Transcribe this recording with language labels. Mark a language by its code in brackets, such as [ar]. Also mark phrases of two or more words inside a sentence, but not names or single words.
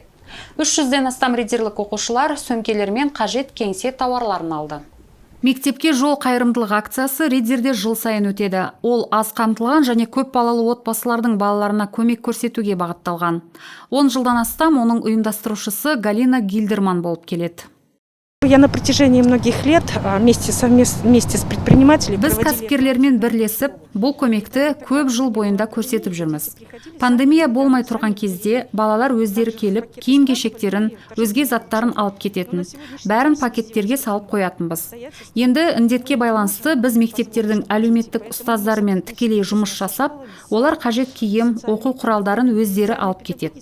[kk] 300-ден астам риддерлік оқушылар сөмкелермен қажет кеңсе тауарларын алды. Мектепке жол қайырымдылық акциясы Риддерде жыл сайын өтеді. Ол аз қамтылған және көп балалы отбасылардың балаларына көмек көрсетуге бағытталған. 10 жылдан астам оның ұйымдастырушысы Галина Гильдерман болып келеді. [ru] Я на протяжении многих лет вместе с предпринимателями [kk] Біз кәсіпкерлермен бірлесіп, бұл көмекті көп жыл бойында көрсетіп жүрміз. Пандемия болмай тұрған кезде балалар өздері келіп, киім-кешектерін, өзге заттарын алып кететін. Бәрін пакеттерге салып қоятынбыз. Енді індетке байланысты біз мектептердің әлеуметтік ұстаздарымен тікелей жұмыс жасап, олар қажет киім, оқу құралдарын өздері алып кетеді.